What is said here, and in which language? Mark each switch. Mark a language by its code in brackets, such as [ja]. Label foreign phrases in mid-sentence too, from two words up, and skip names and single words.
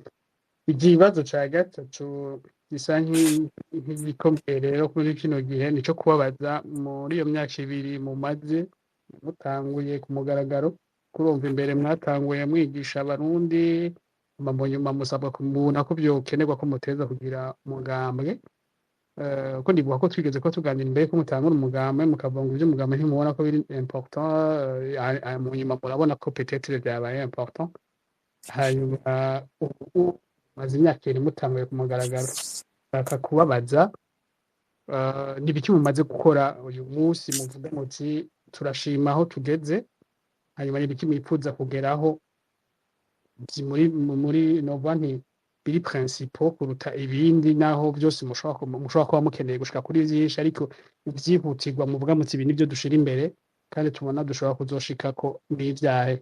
[rn] Ikibazo ca gatatu gisa nk'igikomeye rero kuri kino gihe nico kubabaza, muri iyo myaka ibiri mumaze mutanguye ku mugaragaro, kurumva imbere mwatanguye mwigisha abarundi nyuma musabwa kumubona ko byokenerwa ko muteza kugira umugambwe ko ndibuka ko twigeze ko tuganira imbere ko mutangura umugambwe mukavuga ngo ibyo umugambwe ntimubona ko biri important mu nyuma murabona ko peut-être byabaye important hanyuma ubu maze imyaka iri mutanguye ku mugaragaro bakakubabaza n'ibiki mumaze gukora uyu munsi muvuga muti turashima aho tugeze hanyuma n'ibiki mwifuza kugeraho muri novanti biri principal kuruta ibindi naho byose mushobora kuba mukeneye gushika kuri byinshi ariko ibyihutirwa muvuga muti ibi nibyo dushira imbere kandi tubona dushobora kuzoshika ko n'ivyahe.